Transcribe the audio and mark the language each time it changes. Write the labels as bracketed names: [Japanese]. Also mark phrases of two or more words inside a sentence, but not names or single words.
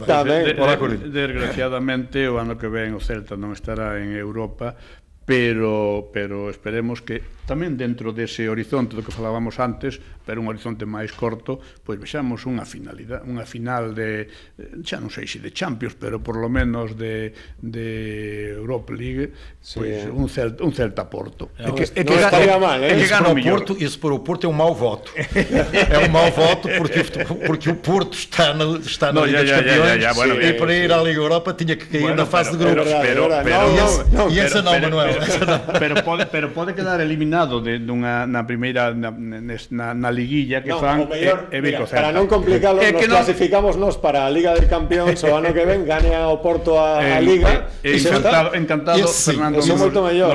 [Galician] Desgraciadamente, o ano que ven o Celta non estará en Europa, pero esperemos que tamén dentro dese horizonte do que falábamos antes, pero un horizonte máis corto, pois vexamos unha final de, xa non sei se de Champions, pero [Spanish] por lo menos [Galician] de Europa League, pois un Celta Porto. Non estaría mal, [Portuguese] Isso para o Porto é um mau voto. É um mau voto porque o Porto está na Liga dos Campeões e para ir à Liga Europa tinha que cair na fase de grupos. E essa não, Manuel. [Galician] Pero pode quedar eliminado na primeira na liguilla que fan para non complicarlo, nos clasificamos nos para a Liga de Campeóns o ano que ven, gane ao Porto a Liga. Encantado, Fernando. Eso é moito mellor.